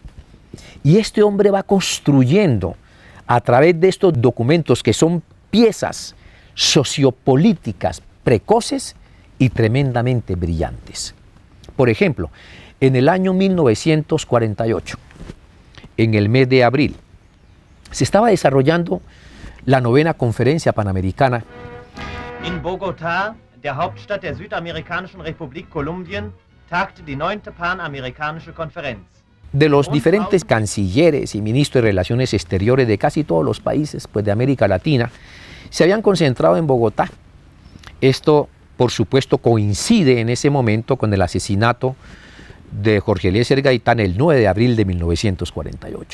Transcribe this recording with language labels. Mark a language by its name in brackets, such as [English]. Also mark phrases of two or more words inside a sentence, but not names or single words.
[Spanish] Y este hombre va construyendo a través de estos documentos, que son piezas sociopolíticas precoces y tremendamente brillantes. Por ejemplo, en el año 1948, en el mes de abril, se estaba desarrollando la 9ª Conferencia Panamericana. [German] In Bogotá, der Hauptstadt der Südamerikanischen Republik Kolumbien, tagte die 9. Panamerikanische Konferenz. [Spanish] De los diferentes cancilleres y ministros de Relaciones Exteriores de casi todos los países, pues, de América Latina, se habían concentrado en Bogotá. Esto, por supuesto, coincide en ese momento con el asesinato de Jorge Eliezer Gaitán el 9 de abril de 1948.